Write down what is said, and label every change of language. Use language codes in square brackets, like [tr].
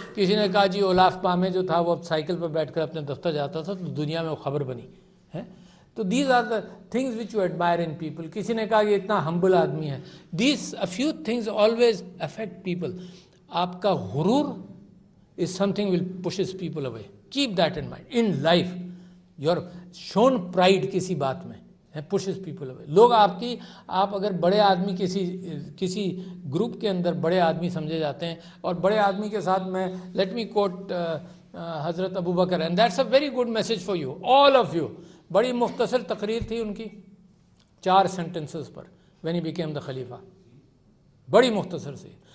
[ur] کسی نے کہا جی اولاف پامے جو تھا وہ اب سائیکل پر بیٹھ کر اپنے دفتر جاتا تھا تو دنیا میں وہ خبر بنی ہے. [en] تو these are the things which you admire in people. [ur] کسی نے کہا یہ اتنا ہمبل آدمی ہے. [en] These a few things always affect people. [ur] آپ کا غرور [en] is something will pushes people away. Keep that in mind. In life, your shown pride [ur] کسی بات میں [en] pushes people away. [ur] لوگ آپ اگر بڑے آدمی کسی گروپ کے اندر بڑے آدمی سمجھے جاتے ہیں, اور بڑے آدمی کے ساتھ میں [en] Let me quote حضرت Abu Bakr, and that's a very good message for you all of you. [ur] بڑی مختصر تقریر تھی ان کی, 4 sentences per, [en] when he became the خلیفہ, [ur] بڑی مختصر سی.